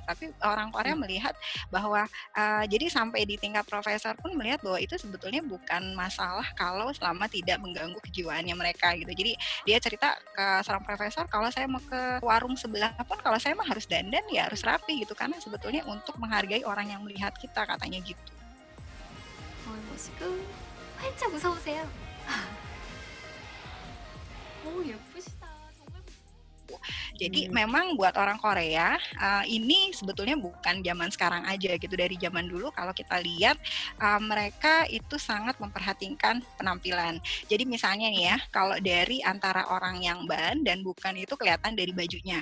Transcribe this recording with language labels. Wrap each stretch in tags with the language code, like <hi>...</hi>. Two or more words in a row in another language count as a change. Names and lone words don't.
<id>Tapi orang Korea melihat bahwa jadi sampai di tingkat profesor pun melihat bahwa itu sebetulnya bukan masalah kalau selama tidak mengganggu kejiwaannya mereka gitu. Jadi dia cerita ke seorang profesor, kalau saya mau ke warung sebelah pun kalau saya mah harus dandan ya harus rapi gitu, karena sebetulnya untuk menghargai orang yang melihat kita, katanya gitu.</id> <ko>멋있고 활짝 웃어보세요. 오 예쁘시다. 정말</ko> <id>Jadi memang buat orang Korea ini sebetulnya bukan zaman sekarang aja gitu, dari zaman dulu kalau kita lihat mereka itu sangat memperhatikan penampilan. Jadi misalnya nih ya, kalau dari antara orang yang ban dan bukan itu kelihatan dari bajunya.</id>